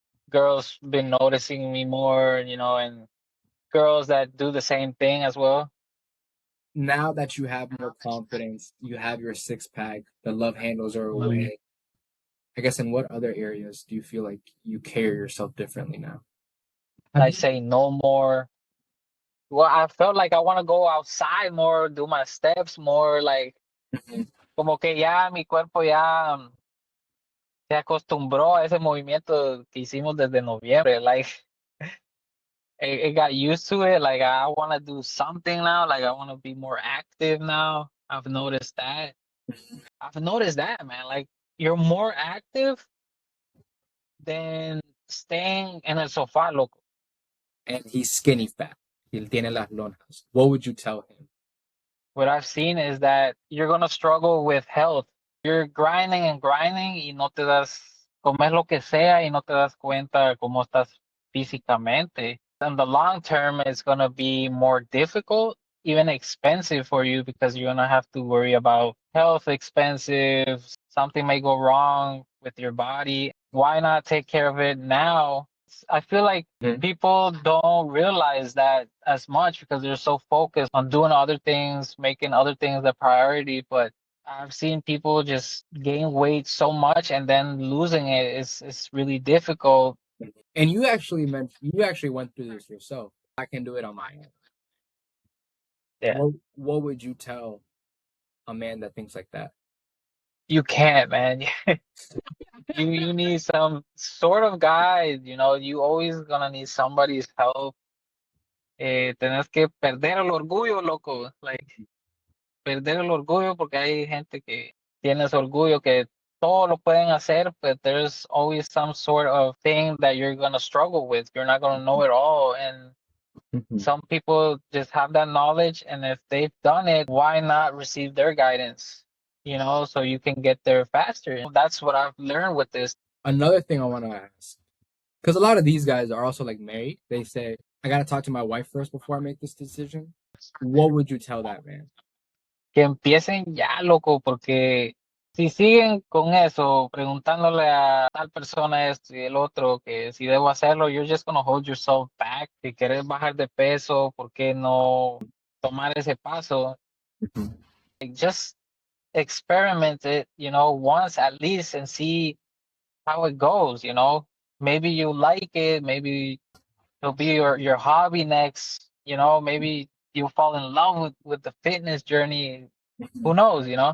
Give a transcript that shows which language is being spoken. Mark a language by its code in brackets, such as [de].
[en] Girls been noticing me more, and girls that do the same thing as well. Now that you have more confidence, you have your six pack, the love handles are away. I guess in what other areas do you feel like you carry yourself differently now? Have I you? say no more. Well, I felt like I want to go outside more, do my steps more, like [es] como que ya mi cuerpo ya se acostumbró a ese movimiento que hicimos desde noviembre. [en] Like it got used to it. Like I want to do something now. Like I want to be more active now. I've noticed that. I've noticed that, man. Like you're more active than staying in [es] el sofá, loco. [en] And he's skinny fat. [es] Él tiene las lonjas. [en] What would you tell him? What I've seen is that you're gonna struggle with health. You're grinding and grinding [es] y no te das, comes lo que sea y no te das cuenta cómo estás físicamente. [en] In the long term, it's gonna be more difficult, even expensive for you because you're gonna have to worry about health expensive. Something may go wrong with your body. Why not take care of it now? I feel like Mhm. people don't realize that as much because they're so focused on doing other things, making other things a priority. But I've seen people just gain weight so much and then losing it is really difficult. And you actually went through this yourself. I can do it on my own. Yeah. What would you tell a man that thinks like that? You can't, man. You need some sort of guide, you always gonna need somebody's help. [es] Tenés que perder el orgullo, loco. Like perder el orgullo porque hay gente que tiene ese orgullo que todo lo pueden hacer, [en] but there's always some sort of thing that you're gonna struggle with. You're not gonna know it all, and Mhm. some people just have that knowledge, and if they've done it, why not receive their guidance? So you can get there faster. That's what I've learned with this. Another thing I want to ask, because a lot of these guys are also like married. They say, I got to talk to my wife first before I make this decision. What would you tell that man? [es] Que empiecen ya, loco, porque si siguen con eso, preguntándole a tal persona esto y el otro, que si debo hacerlo, [en] you're just gonna hold yourself back. [es] Si quieres bajar de peso, ¿por qué no tomar ese paso? Mhm. [en] Like, just experiment it, once at least and see how it goes. Maybe you like it, maybe it'll be your hobby next, maybe you'll fall in love with the fitness journey. Who knows?